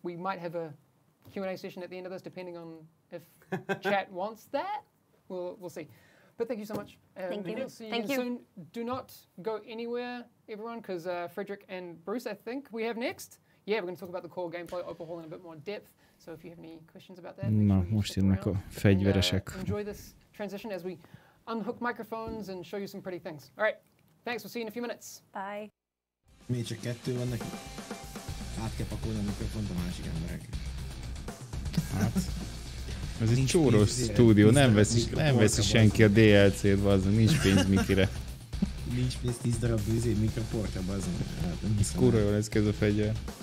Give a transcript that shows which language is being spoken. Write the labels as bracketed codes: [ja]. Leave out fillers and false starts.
[en] We might have a Q&A session at the end of this, depending on if chat wants that. We'll see. But thank you so much. Thank you. We'll see you again soon. Do not go anywhere, everyone, because Frederick and Bruce, I think we have next. Yeah, we're going to talk about the core gameplay overhaul in a bit more depth. So if you have any questions about that, [hu] Na, most jönnek a fegyveresek. [en] Enjoy this transition as we unhook microphones and show you some pretty things. All right, thanks. We'll see you in a few minutes. Bye. [hu] Még csak 2 van neki. Át kell pakolni a mikrofont a másik emberek. Hát, ez egy csórós stúdió, nem veszi senki a DLC-t, bazdmeg, nincs pénz Mikire. Nincs pénz 10 darab mikroportra, bazdmeg. Ez kurva jól néz ki ez a fegyver.